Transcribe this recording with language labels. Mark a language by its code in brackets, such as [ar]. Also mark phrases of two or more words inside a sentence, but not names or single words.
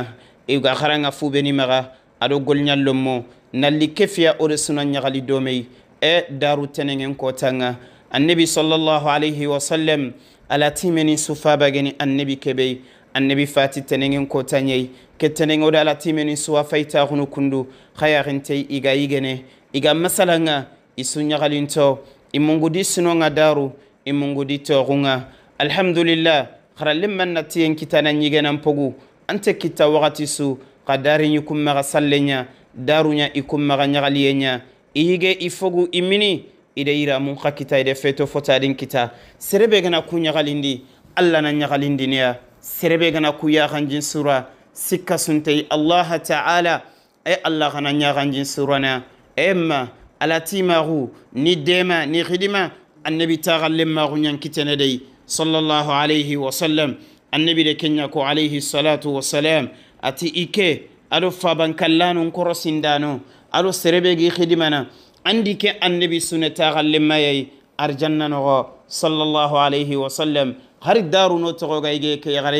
[snk] iga kharanga fubeni maga ado golnyallomo nalli kefiya o resuna nyagali domei e daru tenengen kotanga annabi [ar] sallallahu alayhi wa sallam [snk] ala timeni sufaba geni annabi kebe annabi fati tenengen kotanyei ketenengo ala timeni suwa faita hunu kundu khayarinte iga yigene iga masalanga isunya galinto imungudi sunonga daru imungudi togunga alhamdulillah kharallim man natiyen kitana nyigenan pogu ante kita wakati su qadari nyukum maga sallenya darunya ikum maga nyagaliyenya iyige ifogu imini ide ira mun khakita ide feto fotadin kita serebe gana kunya galindi alla na nyagalindi ne serebe gana kuya ganjin sura sikka suntai [ar] allah ta'ala [snk] ay allah gana nyaganjin surana emma alati maru ni dema ni khidima annabi ta'allim maru nyan kitene dai [ar] sallallahu alayhi wa sallam [snk] annabi de kenya ko [ar] alayhi salatu wa salam [snk] ati ike ado faban kallanu korosindano ado serebe gi khidimana andike annabi sunata gallimayay arjanna no [ar] sallallahu alayhi wa sallam [snk] har daru no to ga ige ke yagare